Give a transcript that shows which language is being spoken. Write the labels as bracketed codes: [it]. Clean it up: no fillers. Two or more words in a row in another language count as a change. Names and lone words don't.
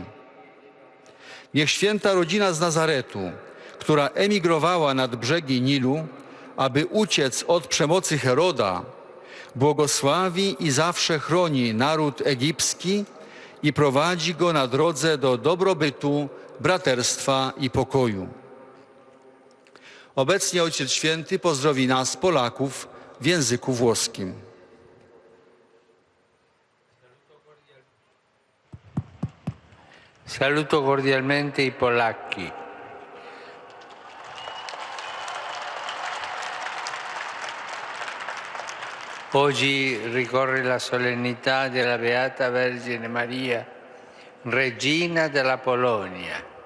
[pl] Niech święta rodzina z Nazaretu, która emigrowała nad brzegi Nilu, aby uciec od przemocy Heroda, błogosławi i zawsze chroni naród egipski i prowadzi go na drodze do dobrobytu, braterstwa i pokoju. Obecnie Ojciec Święty pozdrowi nas, Polaków, w języku włoskim. [it] Saluto cordialmente i polacchi. Oggi ricorre la solennità della Beata Vergine Maria, Regina della Polonia.